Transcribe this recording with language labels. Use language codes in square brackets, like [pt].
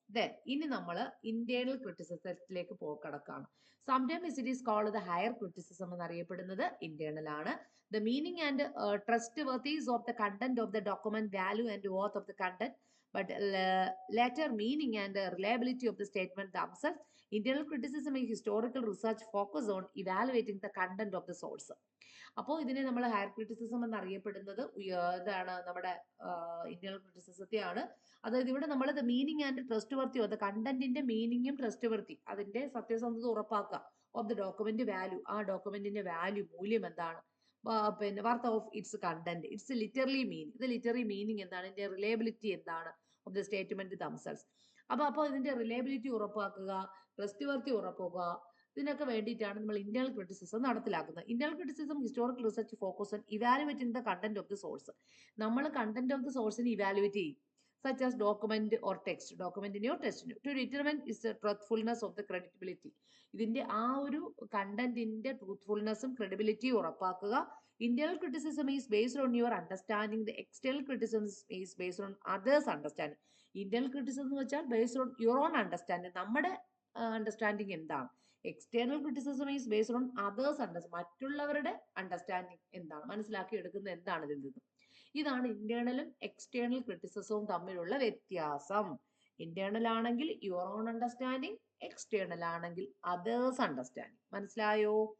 [ml] Then ഇനി നമ്മൾ internal ക്രിറ്റിസിസത്തിലേക്ക് കിടക്കാണ്. [en] sometimes it is called the higher criticism [ml] എന്നറിയപ്പെടുന്നത് ഇന്റേണൽ ആണ്. [en] The meaning and trustworthiness of the content of the document, value and worth of the content, but later meaning and reliability of the statement themselves. Internal criticism is historical research focus on evaluating the content of the source. [ml] അപ്പോൾ ഇതിനെ നമ്മൾ higher criticism എന്നറിയപ്പെടുന്നത് ഇതാണ്, നമ്മുടെ internal ക്രിറ്റിസിസത്തെയാണ്. അതായത് ഇവിടെ നമ്മൾ meaning and trust worthy of the കണ്ടന്റിന്റെ മീനിങ്ങും trust വർത്തി, അതിന്റെ സത്യസന്ധത ഉറപ്പാക്കുക. [en] of the document value, [ml] ആ ഡോക്യുമെന്റിന്റെ വാല്യൂ, മൂല്യം എന്താണ്, പിന്നെ [en] worth of its content, its literally meaning, [ml] ഇത് ലിറ്ററലി മീനിങ് എന്താണ്, ഇതിന്റെ റിലയബിലിറ്റി എന്താണ് [en] Of the statement themselves. [ml] അപ്പോൾ ഇതിന്റെ റിലയബിലിറ്റി ഉറപ്പാക്കുക, ട്രസ്റ്റ് വർത്തി ഉറപ്പാക്കുക, ഇതിനൊക്കെ വേണ്ടിയിട്ടാണ് നമ്മൾ ഇന്റേണൽ ക്രിറ്റിസിസം നടപ്പിലാക്കുന്നത്. [en] Internal criticism historical research focus on evaluating the content of the source. [ml] നമ്മൾ കണ്ടന്റ് ഓഫ് ദി സോഴ്സിനെ ഇവാലുവേറ്റ് ചെയ്യും. [en] such as document or text, [ml] documentനെയോ ടെക്സ്റ്റിനെയോ, [en] to determine is the truthfulness of the credibility. [ml] ഇതിന്റെ ആ ഒരു കണ്ടന്റിന്റെ ട്രൂത്ത്ഫുൾനെസ്സും ക്രെഡിബിലിറ്റിയും ഉറപ്പാക്കുക. [en] Internal criticism is based on your understanding. The external criticism is based on others' understanding. Internal criticism [ml] എന്ന് വെച്ചാൽ [en] based on your own understanding, [ml] നമ്മുടെ understanding എന്താണ്. [en] external criticism is based on others understanding, [ml] മറ്റുള്ളവരുടെ understanding എന്താണ്, മനസ്സിലാക്കി എടുക്കുന്നത് എന്താണ് ഇതിൽ നിന്നും. ഇതാണ് ഇന്റേണലും എക്സ്റ്റേണൽ ക്രിറ്റിസിസവും തമ്മിലുള്ള വ്യത്യാസം. ഇന്റേണൽ ആണെങ്കിൽ യുവർ ഓൺ അണ്ടർസ്റ്റാൻഡിങ്, എക്സ്റ്റേണൽ ആണെങ്കിൽ അതേഴ്സ് അണ്ടർസ്റ്റാൻഡിങ്. മനസ്സിലായോ?